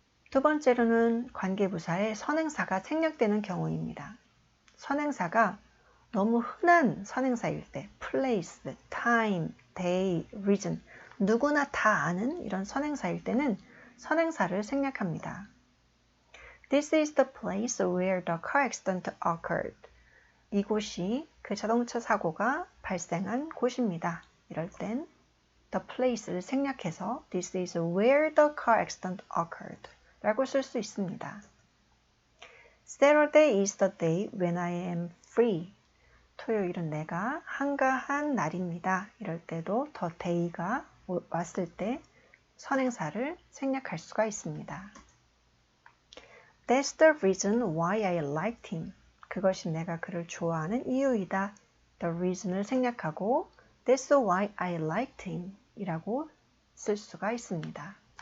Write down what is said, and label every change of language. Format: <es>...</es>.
<ko>두 번째로는 관계부사에 선행사가 생략되는 경우입니다. 선행사가 너무 흔한 선행사일 때 place, time, day, reason 누구나 다 아는 이런 선행사일 때는 선행사를 생략합니다.</ko> <en>This is the place where the car accident occurred.</en> <ko>이곳이 그 자동차 사고가 발생한 곳입니다. 이럴 땐 the place를 생략해서</ko> <en>This is where the car accident occurred</en> <ko>라고 쓸 수 있습니다.</ko> <en>Saturday is the day when I am free.</en> <ko>토요일은 내가 한가한 날입니다. 이럴 때도 the day가 왔을 때 선행사를 생략할 수가 있습니다.</ko> <en>That's the reason why I liked him.</en> <ko>그것이 내가 그를 좋아하는 이유이다. The reason을 생략하고</ko> <en>That's why I liked him</en> <ko>이라고 쓸 수가 있습니다.</ko>